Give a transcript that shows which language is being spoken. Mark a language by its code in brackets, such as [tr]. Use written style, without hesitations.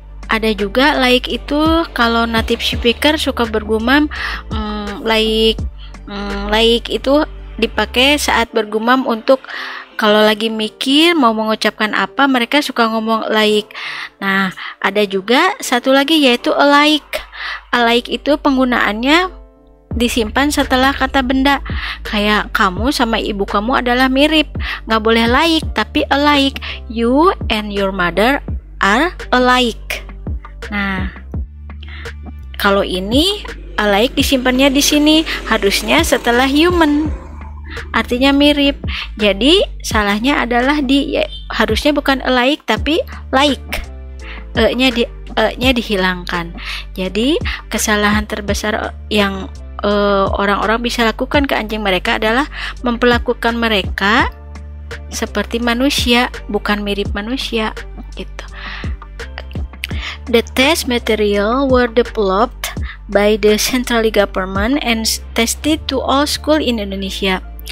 [id] Ada juga like itu kalau native speaker suka bergumam, like itu dipakai saat bergumam untuk kalau lagi mikir mau mengucapkan apa, mereka suka ngomong like. Nah, ada juga satu lagi yaitu alike. Alike itu penggunaannya disimpan setelah kata benda. Kayak kamu sama ibu kamu adalah mirip. Nggak boleh like, tapi alike. [en] You and your mother are alike. [id] Nah, kalau ini alike disimpannya di sini, harusnya setelah human, artinya mirip. Jadi salahnya adalah harusnya bukan alike tapi like. E-nya dihilangkan. Jadi kesalahan terbesar yang orang-orang bisa lakukan ke anjing mereka adalah memperlakukan mereka seperti manusia, bukan mirip manusia gitu. [en] The test material were developed by the central government and tested to all school in Indonesia.